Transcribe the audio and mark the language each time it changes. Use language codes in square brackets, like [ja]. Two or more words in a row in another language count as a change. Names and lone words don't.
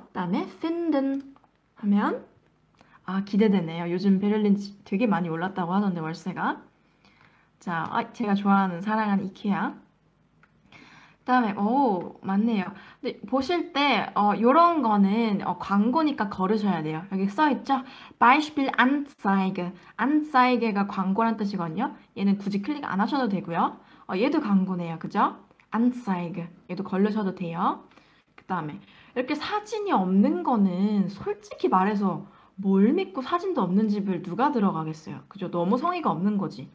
[ko] 그다음에 finden 하면 기대되네요. 요즘 베를린 되게 많이 올랐다고 하던데 월세가. 자, 제가 좋아하는 사랑하는 이케아. 그다음에 맞네요. 근데 보실 때 요런 거는 광고니까 걸으셔야 돼요. 여기 써 있죠? [de] Beispiel Anzeige. [ko] Anzeige가 광고란 뜻이거든요. 얘는 굳이 클릭 안 하셔도 되고요. 얘도 광고네요. 그죠? Anzeige. 얘도 걸으셔도 돼요. 그다음에 이렇게 사진이 없는 거는 솔직히 말해서 뭘 믿고 사진도 없는 집을 누가 들어가겠어요. 그죠? 너무 성의가 없는 거지.